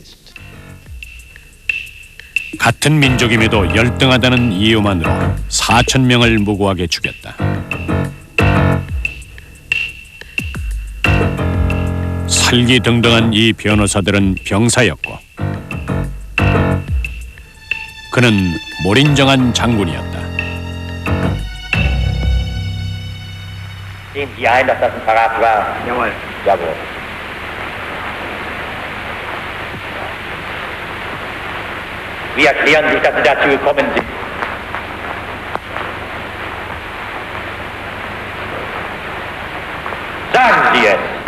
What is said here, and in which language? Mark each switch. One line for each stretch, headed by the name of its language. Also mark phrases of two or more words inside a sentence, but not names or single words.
Korean: 같은 민족임에도 열등하다는 이유만으로 4,000명을 무고하게 죽였다. 살기등등한 이 변호사들은 병사였고 그는 몰인정한 장군이었다.
German: Sehen Sie ein, dass das ein Verrat war? Jawohl. Jawohl. Wie erklären Sie sich, dass Sie dazu gekommen sind? Sagen Sie es.